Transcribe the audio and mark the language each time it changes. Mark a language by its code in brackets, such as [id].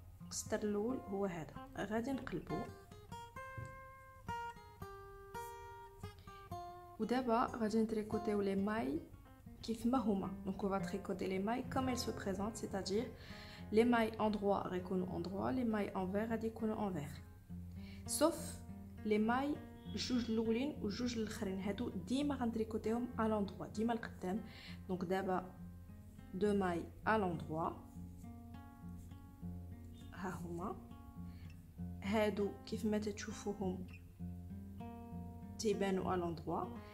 [ar] السطر الاول هو هذا، غادي نقلبو. ودابا غادي نتريكوتيو لي ماي كيف ما هما. دونك [fr] on va tricoter les mailles comme elles se présentent, c'est-à-dire les mailles en droit [ar] غيكونوا [fr] en droit, les mailles envers [ar] غادي يكونوا [fr] envers. sauf les mailles [ar] جوج الاولين وجوج الاخرين، هادو ديما غنتريكوتيهم [fr] à l'endroit، [ar] ديما القدام. دونك دابا [fr] 2 mailles à l'endroit، [ar] ها هما هادو كيف ما تشوفوهم تيبانوا على لوندروا.